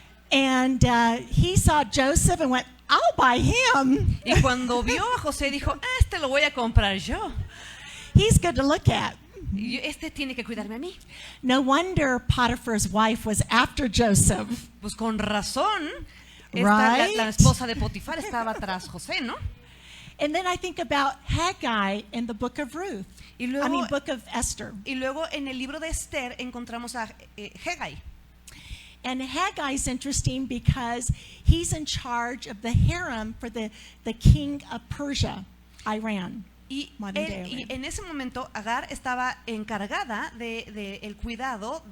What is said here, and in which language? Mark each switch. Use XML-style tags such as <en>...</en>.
<en>And he saw Joseph and went, I'll buy him.</en> <es>Y cuando vio a José dijo, este lo voy a comprar yo.</es> <en>He's good to look at.</en> <es>Y este tiene que cuidarme a mí.</es> <en>No wonder Potiphar's wife was after Joseph.</en> <es>Pues con razón,</es> <en>Right?</en> <es>la esposa de Potifar estaba tras José, ¿no?</es> <en>And then I think about Haggai in the book of Ruth.</en> <es>Y luego,</es> <en>Book of Esther.</en> <es>y luego en el libro de Esther encontramos a Hegai.</es> <en>And Haggai's interesting because he's in charge of the harem for the king of Persia, Iran.</en> <es>Y,</es> <en>Modern day Iran.</en> <es>en ese momento Agar estaba encargada de el cuidado</es>